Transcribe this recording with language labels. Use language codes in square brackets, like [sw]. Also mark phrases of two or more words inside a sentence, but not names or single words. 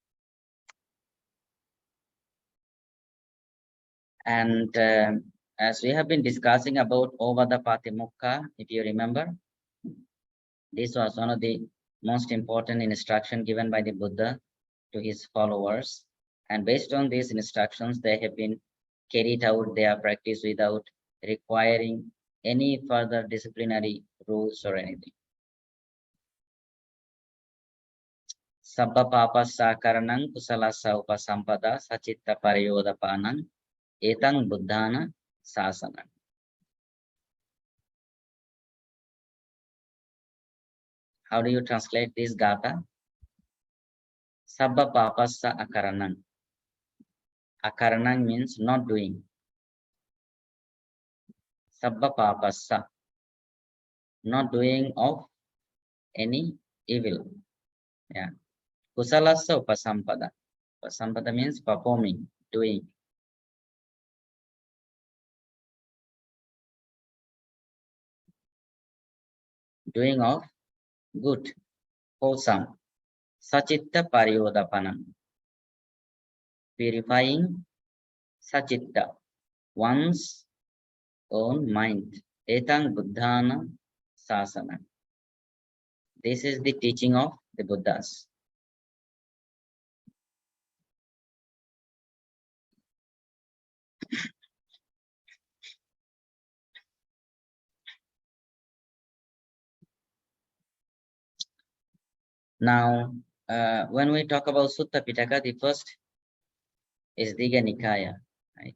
[en] And as we have been discussing about Ovada Patimukha, if you remember, this was one of the most important instruction given by the Buddha to his followers. And based on these instructions, they have been carried out their practice without requiring any further disciplinary rules or anything. [pi] Sabba papassa karanang kusalasa upasampada sachitta pariyodapanang etang buddhana sasana. [en] How do you translate this gatha? [pi] Sabba papassa akaranang. [en] Akaranang means not doing. [pi] Sabba papassa, [en] not doing of any evil. Yeah. [pi] Kusalasa upasampada. [en] Upasampada means performing, doing. Doing of good, wholesome. [pi] Sachitta pariyodapanam. [en] Purifying sachitta, one's own mind. [pi] Etang buddhana sasana. [en] This is the teaching of the Buddhas. Now, when we talk about Sutta Pitaka, the first is Digha Nikaya, right?